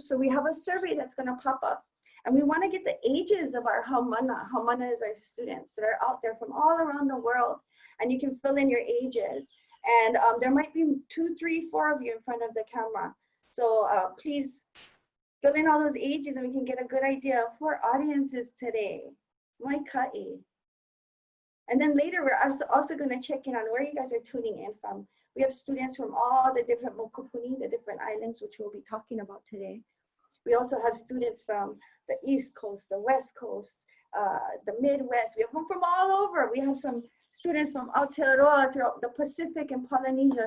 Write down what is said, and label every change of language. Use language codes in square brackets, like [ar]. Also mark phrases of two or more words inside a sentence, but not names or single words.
[en] So we have a survey that's going to pop up, and we want to get the ages of our haumana. Haumana is our students that are out there from all around the world, and you can fill in your ages. And there might be 2, 3, 4 of you in front of the camera. So please fill in all those ages, and we can get a good idea of who our audience is today. [haw] Mai kai. [en] And then later, we're also going to check in on where you guys are tuning in from. We have students from all the different [haw] Moku Puni, [en] the different islands, which we'll be talking about today. We also have students from the East Coast, the West Coast, the Midwest. We have them from all over. We have some students from Aotearoa, throughout the Pacific and Polynesia.